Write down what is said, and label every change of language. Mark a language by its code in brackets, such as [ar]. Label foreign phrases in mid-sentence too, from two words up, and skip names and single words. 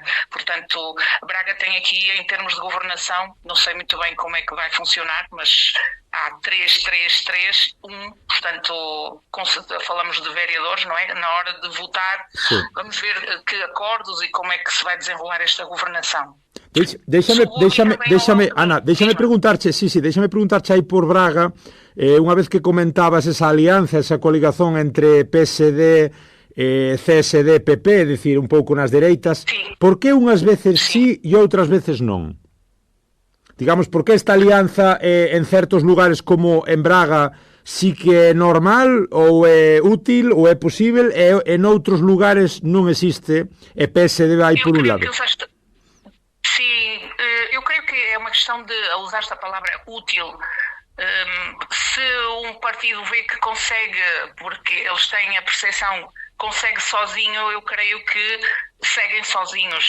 [pt] Portanto, Braga tem aqui, em termos de governação, não sei muito bem como é que vai funcionar, mas há 3, 3, 3, 1, portanto, falamos de vereadores, não é? Na hora de votar, sim, vamos ver que acordos e como é que se vai desenrolar esta governação. [gl] Deixa-me preguntar-te aí por Braga, unha vez que comentabas esa alianza, esa coligación entre PSD, CSD, PP, é dicir, un pouco nas dereitas, sí, por que unhas veces sí e outras veces non? Digamos, por que esta alianza en certos lugares como en Braga sí que é normal ou é útil ou é posible e en outros lugares non existe e PSD vai por un lado? [pt] Sim, eu creio que é uma questão de usar esta palavra útil. Se um partido vê que consegue, porque eles têm a percepção, consegue sozinho, eu creio que seguem sozinhos.